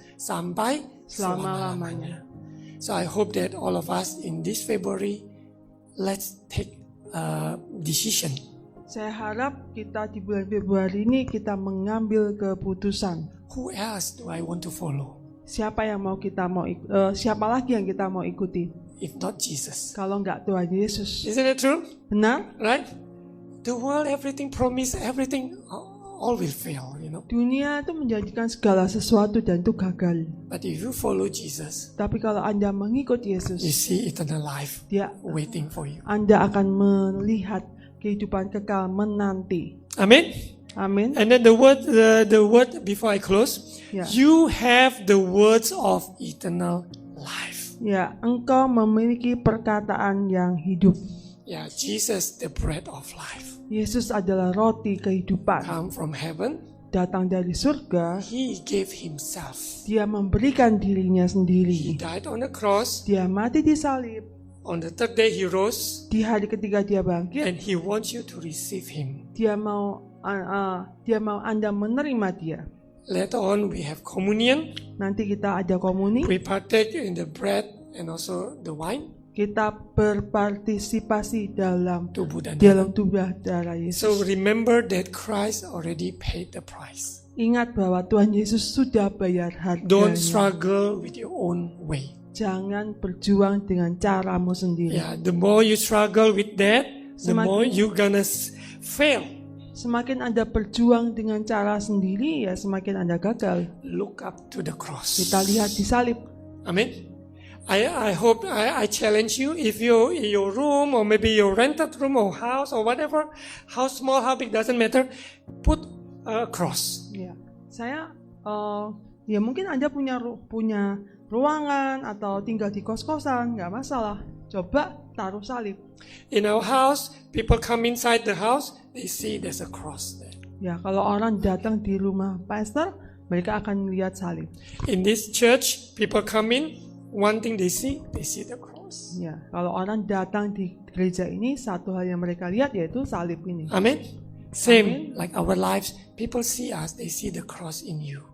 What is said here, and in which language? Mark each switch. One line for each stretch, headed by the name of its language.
Indonesian: sampai Selama-lamanya.
English: So I hope that all of us in this February, let's take a decision.
Indonesian: Saya harap kita di bulan Februari ini kita mengambil keputusan.
English: Who else do I want to follow?
Indonesian: Siapa yang mau siapa lagi yang kita mau ikuti?
English: If not Jesus.
Indonesian: Kalau enggak Tuhan Yesus.
English: Isn't it true?
Indonesian: Benar?
English: Right? The world, everything promise, everything, all will fail,
Indonesian: Dunia itu menjanjikan segala sesuatu dan itu gagal.
English: But if you follow Jesus,
Indonesian: Tapi kalau Anda mengikut
English: you
Indonesian: Yesus,
English: see eternal life
Indonesian: dia
English: waiting for you.
Indonesian: Anda akan melihat kehidupan kekal menanti.
English: Amen.
Indonesian: Amin.
English: And then the word before I close, Yeah. you have the words of eternal life.
Indonesian: Ya, engkau memiliki perkataan yang hidup.
English: Yeah, Jesus, the bread of life,
Indonesian: Yesus adalah roti kehidupan.
English: come from heaven.
Indonesian: Datang dari surga,
English: He gave Himself.
Indonesian: dia memberikan dirinya
English: He
Indonesian: sendiri.
English: died on the cross.
Indonesian: Dia mati di salib.
English: On the third day, He rose,
Indonesian: Di hari ketiga dia bangkit.
English: and He wants you to receive Him.
Indonesian: Dia mau Anda menerima dia.
English: Later on, we have communion.
Indonesian: Nanti kita ada komuni.
English: We partake in the bread and also the wine.
Indonesian: Kita berpartisipasi dalam Tubuh dan darah. dalam tubuh darah Yesus.
English: So remember that Christ already paid the price.
Indonesian: Ingat bahwa Tuhan Yesus sudah bayar
English: Don't
Indonesian: harganya.
English: struggle with your own way.
Indonesian: Jangan berjuang dengan caramu sendiri.
English: Yeah, the more you struggle with that, the more
Indonesian: Semakin-
English: you gonna fail.
Indonesian: Semakin Anda berjuang dengan cara sendiri, ya semakin Anda gagal.
English: Look up to the cross.
Indonesian: Kita lihat di salib.
English: Amen. I hope I challenge you, if you in your room or maybe your rented room or house or whatever, how small, how big, doesn't matter, put a cross.
Indonesian: Ya, saya ya mungkin Anda punya ruangan atau tinggal di kos-kosan, nggak masalah. Coba taruh salib.
English: In our house, people come inside the house, they see there's a cross there.
Indonesian: Ya, kalau orang datang di rumah pastor, mereka akan melihat salib.
English: In this church, people come in, one thing they see the cross.
Indonesian: Ya, kalau orang datang di gereja ini, satu hal yang mereka lihat yaitu salib ini.
English: Amen. Same like our lives, people see us, they see the cross in you.